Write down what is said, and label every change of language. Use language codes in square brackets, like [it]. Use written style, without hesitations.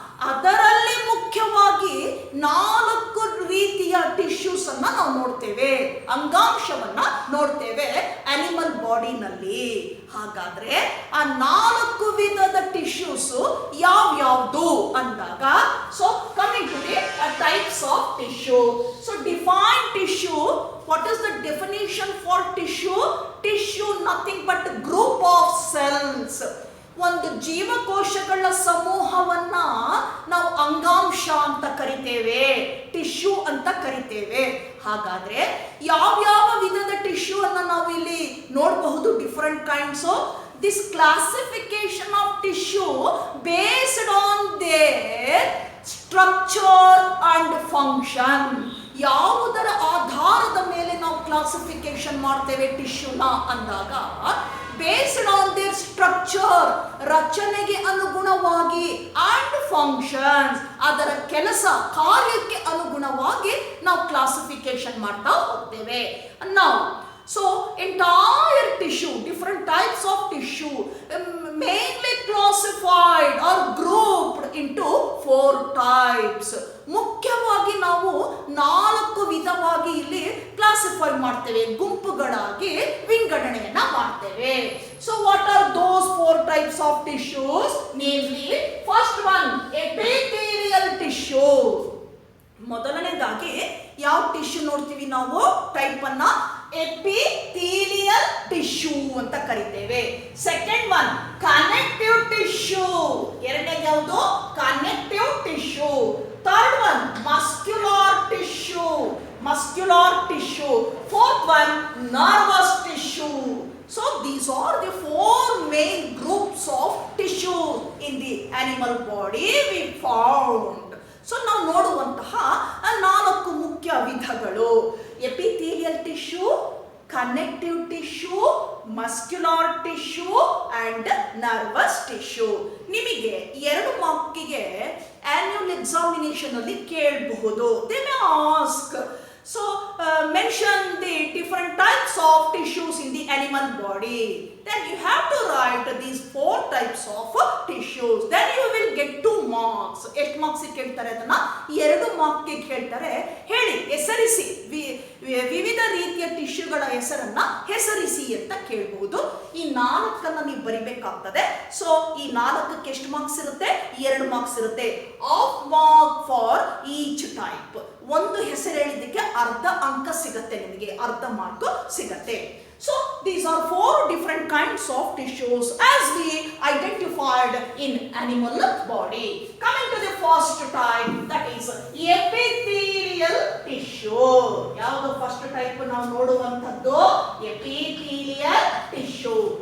[kn] ಅದರಲ್ಲಿ ಮುಖ್ಯವಾಗಿ 4 ರೀತಿಯ ಟಿಶ್ಯೂಸ್ ಅನ್ನ ನಾವು ನೋಡ್ತೇವೆ, ಅಂಗಾಂಶವನ್ನ ನೋಡ್ತೇವೆ ಅನಿಮಲ್ ಬಾಡಿನಲ್ಲಿ. ಹಾಗಾದ್ರೆ ಆ 4 ವಿಧದ ಟಿಶ್ಯೂಸ್ ಯಾವ್ಯಾವ್ದು ಅಂದಾಗ, [en] So coming to the types of tissue. So define tissue. What is the definition for tissue? Tissue nothing but group of cells. [kn] ಒಂದು ಜೀವಕೋಶಗಳ ಸಮೂಹವನ್ನ ನಾವು ಅಂಗಾಂಶ ಅಂತ ಕರಿತೇವೆ, ಟಿಶ್ಯೂ ಅಂತ ಕರಿತೇವೆ. ಹಾಗಾದ್ರೆ ಯಾವ್ಯಾವ ವಿಧದ ಟಿಶ್ಯೂ ಅನ್ನ ನಾವು ಇಲ್ಲಿ ನೋಡಬಹುದು? [en] Different kinds. This classification of tissue based on their structure and function. [kn] ಯಾವುದರ ಆಧಾರದ ಮೇಲೆ ನಾವು ಕ್ಲಾಸಿಫಿಕೇಶನ್ ಮಾಡ್ತೇವೆ ಟಿಶ್ಯೂನ ಅಂದಾಗ, [en] based on their structure, [kn] ರಚನೆಗೆ ಅನುಗುಣವಾಗಿ, ಅಂಡ್ ಫಂಕ್ಷನ್ಸ್, ಅದರ ಕೆಲಸ ಕಾರ್ಯಕ್ಕೆ ಅನುಗುಣವಾಗಿ ನಾವು ಕ್ಲಾಸಿಫಿಕೇಶನ್ ಮಾಡ್ತಾ ಹೋಗ್ತೇವೆ. [en] ನಾವು so entire tissue, different types of tissue mainly classified or grouped into 4 types. [kn] ಮುಖ್ಯವಾಗಿ ನಾವು 4 ವಿಧವಾಗಿ ಇಲ್ಲಿ ಕ್ಲಾಸಿಫೈ ಮಾಡ್ತೇವೆ, ಗುಂಪುಗಳಾಗಿ ವಿಂಗಡಣೆಯನ್ನ ಮಾಡ್ತೇವೆ. [en] So what are those 4 types of tissues? Namely, first one, epithelial tissue. [kn] ಮೊದಲನೇದಾಗಿ ಯಾವ ಟಿಶ್ಯೂ ನೋಡ್ತೀವಿ ನಾವು? ಟೈಪ್ ಅನ್ನ ಎಪಿಥೀಲಿಯಲ್ ಟಿಶ್ಯೂ ಅಂತ ಕರಿತೇವೆ. [en] Second one connective tissue. [kn] ಎರಡನೇದು ಯಾವುದು? [en] Connective tissue. Third one muscular tissue, muscular tissue. Fourth one nervous tissue. So these are the 4 main groups of tissues in the animal body we found. [kn] So ನಾವು ನೋಡುವಂತಹ 4 ಮುಖ್ಯ ವಿಧಗಳು: epithelial tissue, connective tissue, muscular tissue and nervous tissue. ನಿಮಗೆ 2 ಮಾರ್ಕಿಗೆ annual examination ಅಲ್ಲಿ ಕೇಳಬಹುದು. [en] They may ask, so mention the different types of tissues in the animal body. Then you have to write these 4 types of tissues. Then you will get 2 marks. [kn] ಎಷ್ಟು marks ಕೇಳ್ತಾರೆ ಅದನ್ನ? 2 ಮಾರ್ಕ್ಗೆ ಕೇಳ್ತಾರೆ. ಹೇಳಿ, ಹೆಸರಿಸಿ, ವಿವಿಧ ರೀತಿಯ ಟಿಶ್ಯೂಗಳ ಹೆಸರನ್ನ ಹೆಸರಿಸಿ ಅಂತ ಕೇಳಬಹುದು. ಈ 4 ನೀವು ಬರಿಬೇಕಾಗ್ತದೆ. ಸೊ ಈ 4ಕ್ಕೆ ಎಷ್ಟು ಮಾರ್ಕ್ಸ್ ಇರುತ್ತೆ? 2 ಮಾರ್ಕ್ಸ್ ಇರುತ್ತೆ. [en] Half mark for each type. [kn] ಒಂದು ಹೆಸರು ಹೇಳಿದ್ದಕ್ಕೆ ಅರ್ಧ ಅಂಕ ಸಿಗುತ್ತೆ, ನಿಮಗೆ ಅರ್ಧ ಮಾರ್ಕ್ ಸಿಗುತ್ತೆ. [en] So these are 4 different kinds of tissues as we identified in animal body. Coming to the first type, that is epithelial tissue. [kn] ಯಾವುದು ಫಸ್ಟ್ ಟೈಪ್ ನಾವು ನೋಡುವಂತದ್ದು? epithelial tissue.